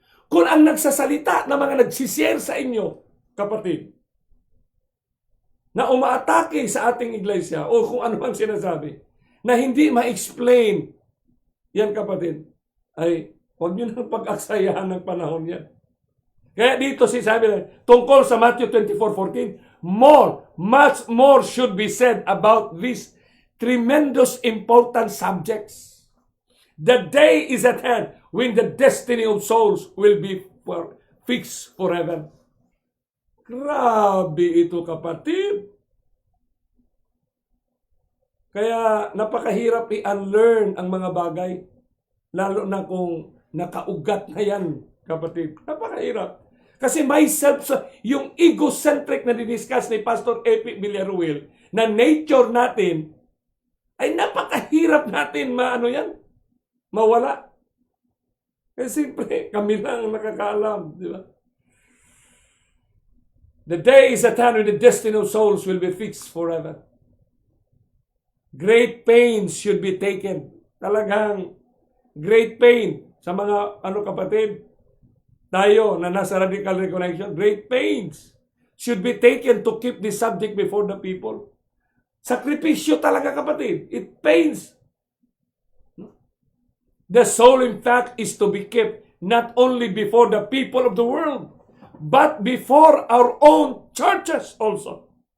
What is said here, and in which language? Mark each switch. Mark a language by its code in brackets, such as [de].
[tl] Kung ang nagsasalita na mga nagsishare sa inyo, kapatid, na umaatake sa ating iglesia o kung ano mang sinasabi, na hindi ma-explain, yan kapatid, ay huwag nyo nang pag-aksayahan ng panahon yan. Kaya dito sabi tungkol sa [en] Matthew 24:14, much more should be said about these tremendous important subjects. The day is at hand when the destiny of souls will be fixed forever. [tl] Grabe ito kapatid. Kaya napakahirap i-unlearn ang mga bagay. Lalo na kung nakaugat na yan, kapatid. Napakahirap. Kasi [en] myself, [tl] yung egocentric na didiscuss ni Pastor Epi Villaruel, na nature natin, ay napakahirap natin mawala. Kasi siyempre, kami lang nakakaalam. Di ba? [en] The day is at hand when the destiny of souls will be fixed forever. Great pains should be taken. [tl] Talagang [en] great pain [tl] sa mga kapatid. Tayo na nasa [en] Radical Reconnection, great pains should be taken to keep this subject before the people. [tl] Sakripisyo talaga kapatid. [en] It pains. The soul in fact is to be kept not only before the people of the world, but before our own churches also.